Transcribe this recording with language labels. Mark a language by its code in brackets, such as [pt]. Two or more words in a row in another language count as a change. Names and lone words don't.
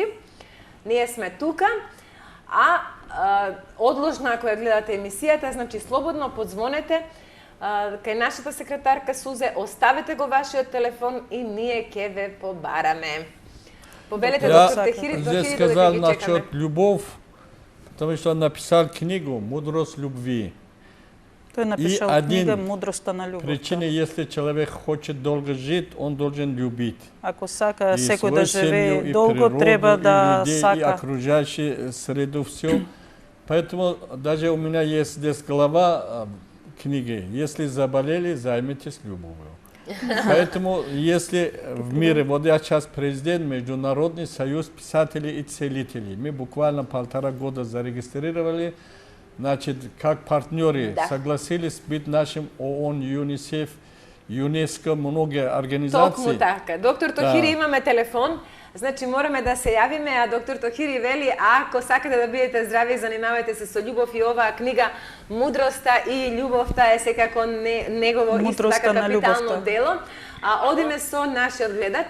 [mk] Ние сме тука. Одложно, ако ја гледате емисијата, значи слободно подзвонете кај нашата секретарка Сузе, оставете го вашиот телефон и ние ќе ве побараме. Повелете доктор Тохири, [ru] здесь сказал насчет любов, потому что написал книгу «Мудрость любви». [bg] Той написал книга «Мудростта на любовта». [ru] Причина, если человек хочет долго жить, он должен любить. [mk] Ако сака секој да живее долго, треба да сака. [ru] И окружающую среду, все. Поэтому даже у меня есть здесь глава книги. Если заболели, займитесь любовью. Поэтому, если в мире, вот я сейчас президент Международный союз писателей и целителей, мы буквально 1,5 года зарегистрировали, значит, как партнеры согласились быть нашим ООН, ЮНИСЕФ, ЮНЕСКО, многие организации. [mk] Токму така. Доктор Тохири, имаме телефон, значи мораме да се јавиме, а доктор Тохири вели, ако сакате да бидете здрави, занимавајте се со љубов и оваа книга «Мудроста и љубовта» е секако негово исто така капитално дело. Одиме со нашиот гледач.